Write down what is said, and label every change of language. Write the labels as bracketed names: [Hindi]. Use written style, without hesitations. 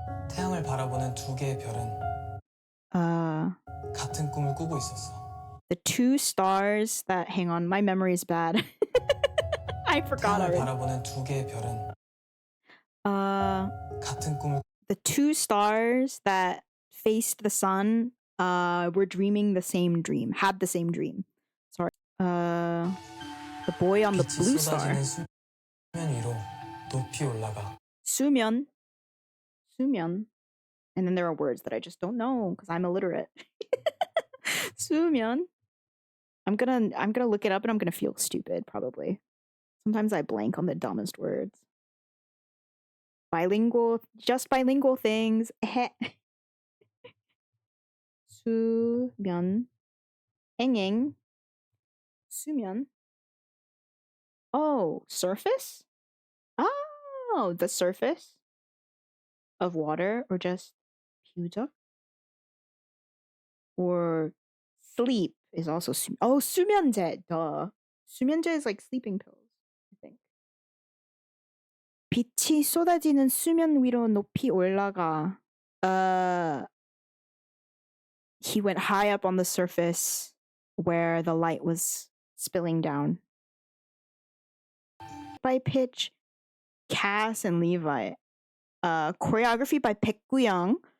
[Korean] 태양을 바라보는 두 개의 별은 같은 꿈을 꾸고 있었어. [English] The two stars that, hang on, my memory is bad. I forgot [Korean] 태양을 [English] already. [Korean] 바라보는 두 개의 별은 같은 꿈을 [English] The two stars that faced the sun were dreaming the same dream, had the same dream. Sorry. The boy on the [Korean] 빛이 [English] blue star. [Korean] 쏟아지는 수면 위로 높이 올라가. 수면. 수면. [English] And then there are words that I just don't know because I'm illiterate. [Korean] 수면. [English] I'm gonna look it up and I'm gonna feel stupid probably. Sometimes I blank on the dumbest words. Bilingual, just bilingual things. [Korean] 수면. 앵앵. 수면. [English] Oh, surface? Oh, the surface of water, or just 표적? Or sleep is also oh, 수면제. Duh. 수면제 is like sleeping pills, I think. [Korean] 빛이 쏟아지는 수면 위로 높이 올라가. [English] He went high up on the surface where the light was spilling down. By pitch, Cass and Levi. Choreography by Baekgu-young.